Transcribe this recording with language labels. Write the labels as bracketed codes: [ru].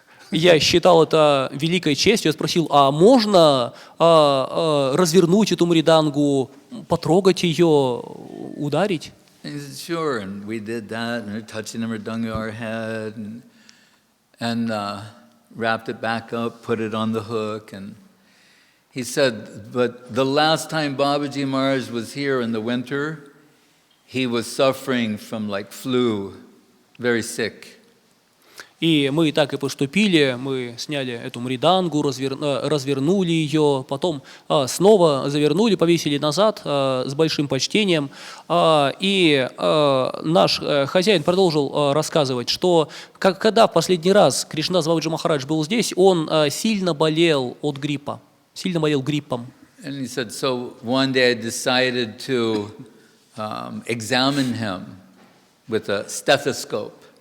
[ru] Я считал это великой честью. Я спросил, а можно развернуть эту мридангу, потрогать ее, ударить? [en] He said, sure, and we did that, and we're touching the mridanga our head, and wrapped it back up, put it on the hook, and he said, but the last time Babaji Maharaj was here in the winter, he was suffering from flu, very sick. [ru] И мы так и поступили, мы сняли эту мридангу, развернули ее, потом снова завернули, повесили назад с большим почтением. И наш хозяин продолжил рассказывать, что когда в последний раз Кришнадас Бабаджи Махарадж был здесь, он сильно болел от гриппа, сильно болел гриппом. [en] And he said, so one day I decided to examine him with a stethoscope.